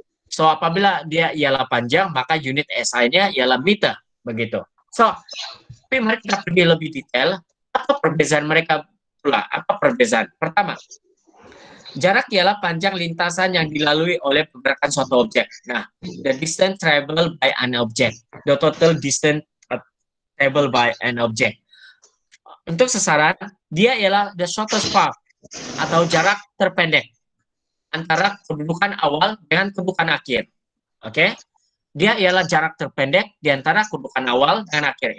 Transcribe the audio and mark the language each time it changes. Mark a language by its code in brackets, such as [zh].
[ms] So, apabila dia ialah panjang, maka unit SI-nya ialah meter. Begitu. So, tapi mari kita pergi lebih detail. Apa perbedaan mereka pula? Apa perbedaan? Pertama, jarak ialah panjang lintasan yang dilalui oleh pergerakan suatu objek. [en] Nah, the distance traveled by an object. The total distance traveled by an object. [ms] Untuk sasaran, dia ialah [en] the shortest path [ms] atau jarak terpendek antara kedudukan awal dengan kedudukan akhir. Oke? Dia ialah jarak terpendek di antara kedudukan awal dengan akhir.